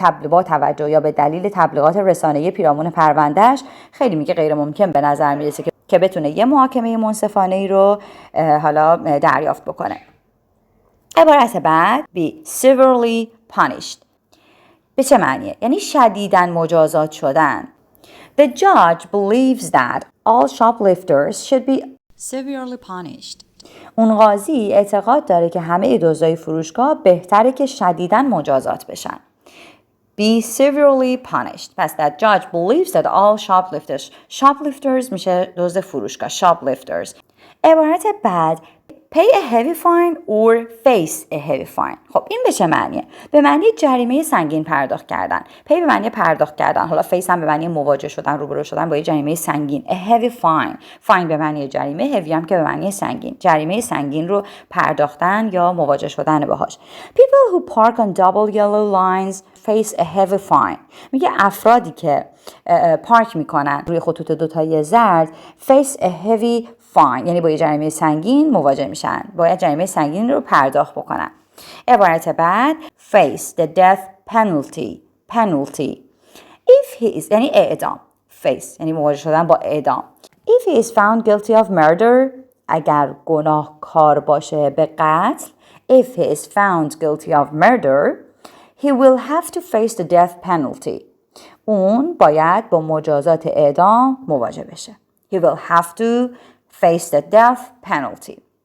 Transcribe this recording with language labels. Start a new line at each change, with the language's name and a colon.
Persian: با توجه یا به دلیل تبلیغات رسانه‌ای پیرامون پروندهش خیلی میگه غیر ممکن به نظر میرسه که بتونه یه محاکمه منصفانه ای رو حالا دریافت بکنه. عبارت بعد
English: be severely punished
Persian: به چه معنیه؟ یعنی شدیداً مجازات شدن.
English: The judge believes that all shoplifters should be severely punished.
Persian: اون قاضی اعتقاد داره که همه دزدای فروشگاه بهتره که شدیداً مجازات بشن.
English: Be severely punished. پس that judge believes that all shoplifters
Persian: میشه دزد فروشگاه.
English: shoplifters.
Persian: عبارت بعد
English: pay a heavy fine or face a heavy fine.
Persian: خب این به چه معنیه؟ به معنی جریمه سنگین پرداخت کردن. pay به معنی پرداخت کردن. حالا face هم به معنی مواجه شدن، روبرو شدن با یه جریمه سنگین.
English: a heavy fine.
Persian: fine به معنی جریمه، heavy هم که به معنی سنگین. جریمه سنگین رو پرداختن یا مواجه شدن باهاش.
English: People who park on double yellow lines face a heavy fine.
Persian: میگه افرادی که پارک میکنن روی خطوط دوتایی زرد
English: face a heavy fine
Persian: یعنی با یه جریمه سنگین مواجه میشن، باید جریمه سنگین رو پرداخت بکنن. عبارت بعد
English: face the death penalty if he is
Persian: یعنی اعدام. face یعنی مواجه شدن با اعدام.
English: if he is found guilty of murder
Persian: اگر گناهکار باشه به قتل
English: if he is found guilty of murder he will have to face the death penalty
Persian: اون باید با مجازات اعدام مواجه بشه.
English: he will have to face the death penalty.